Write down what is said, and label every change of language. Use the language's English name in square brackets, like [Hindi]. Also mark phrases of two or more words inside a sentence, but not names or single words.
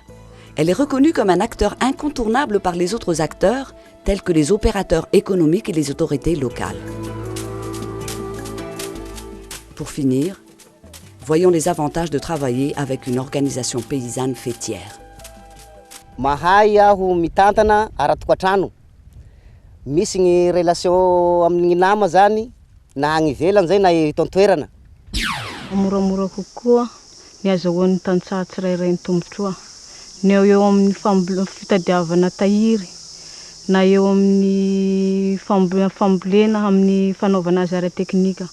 [French] Elle est reconnue comme un acteur incontournable par les autres acteurs, tels que les opérateurs économiques et les autorités locales. Pour finir, voyons les avantages de travailler avec une organisation paysanne fêtière. [Malagasy] Mahay aho mitantana ara-tokatrano. Misy gny relation amin'ny nama zany na agny ivelany zay na eto an-toerana. Moramora kokoa ny azahoan'ny tantsaha tsirairay ny tombontsoa. Ny eo amin'ny fitadiavana tahiry na eo amin'ny fambolena amin'ny fanaovana azy ara-teknika.